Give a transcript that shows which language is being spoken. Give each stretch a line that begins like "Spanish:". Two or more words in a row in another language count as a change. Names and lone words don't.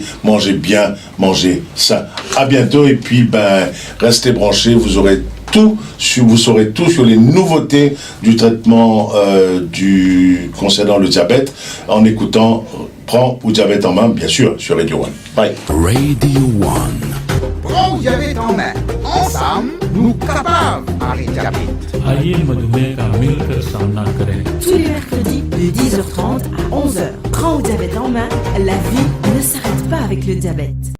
French: Mangez bien, mangez sain. À bientôt et puis restez branchés, vous saurez tout sur les nouveautés du traitement concernant le diabète en écoutant Prends au diabète en main, bien sûr, sur Radio One. Bye. Radio One. Prends au diabète en main. Ensemble, nous capables d'arrêter le diabète.
Hindi: आइए मधुमेह का मिलकर सामना करें.
French: Tous les mercredis de 10h30 à 11h. Prends au diabète en main, la vie ne s'arrête pas avec le diabète.